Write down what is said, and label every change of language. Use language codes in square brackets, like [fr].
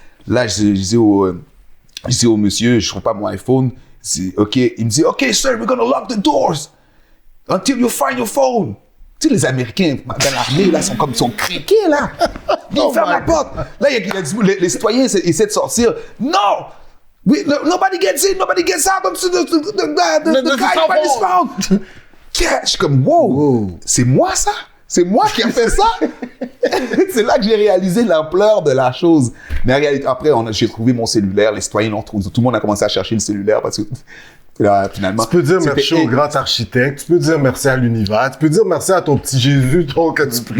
[fr] Là, je dis au monsieur, je trouve pas mon iPhone. OK. Il me dit, [en] OK, sir, we're gonna lock the doors until you find your phone. [fr] Tu sais, les Américains dans l'armée, là, sont criqués, là. Ils ferment la porte. Là, les citoyens essaient de sortir. Non! [en] Nobody gets in, nobody gets out until the guy finds his phone. [fr] Je suis comme, wow. C'est moi, ça? C'est moi qui ai fait ça? C'est là que j'ai réalisé l'ampleur de la chose. Mais en réalité, après, j'ai trouvé mon cellulaire, les citoyens l'ont trouvé. Tout le monde a commencé à chercher le cellulaire parce que là, finalement... Tu peux dire merci au grand architecte, tu peux dire merci à l'univers, tu peux dire merci à ton petit Jésus que tu priais.